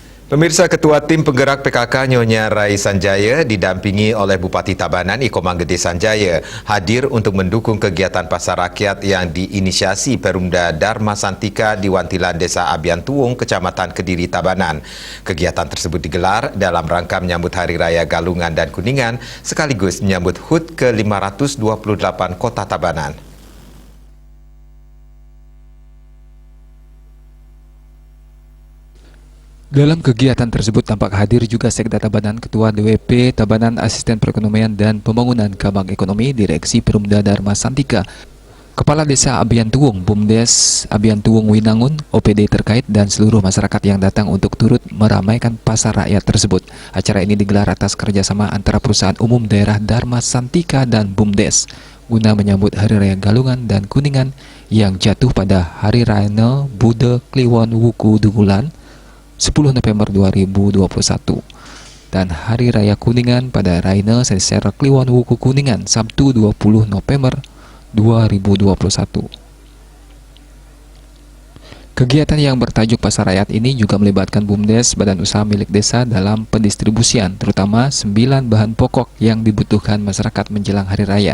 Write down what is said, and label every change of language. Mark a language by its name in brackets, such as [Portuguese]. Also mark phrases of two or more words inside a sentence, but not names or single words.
[Indonesian] Pemirsa, Ketua Tim Penggerak PKK Nyonya Rai Sanjaya didampingi oleh Bupati Tabanan Iko Manggede Sanjaya hadir untuk mendukung kegiatan pasar rakyat yang diinisiasi Perumda Dharma Santika di Wantilan Desa Abian Tuwung, Kecamatan Kediri, Tabanan. Kegiatan tersebut digelar dalam rangka menyambut Hari Raya Galungan dan Kuningan sekaligus menyambut HUT ke-528 Kota Tabanan. Dalam kegiatan tersebut tampak hadir juga Sekda Tabanan, Ketua DWP Tabanan, Asisten Perekonomian dan Pembangunan Cabang Ekonomi, Direksi Perumda Dharma Santika, Kepala Desa Abian Tuwung, BUMDes Abian Tuwung Winangun, OPD terkait, dan seluruh masyarakat yang datang untuk turut meramaikan pasar rakyat tersebut. Acara ini digelar atas kerjasama antara Perusahaan Umum Daerah Dharma Santika dan BUMDes guna menyambut Hari Raya Galungan dan Kuningan yang jatuh pada Hari Raya Buddha Kliwon Wuku Dungulan 10 November 2021 dan Hari Raya Kuningan pada Raina Sesera Kliwon Wuku Kuningan Sabtu 20 November 2021. Kegiatan yang bertajuk Pasar Rakyat ini juga melibatkan BUMDes, badan usaha milik desa, dalam pendistribusian terutama 9 bahan pokok yang dibutuhkan masyarakat menjelang Hari Raya.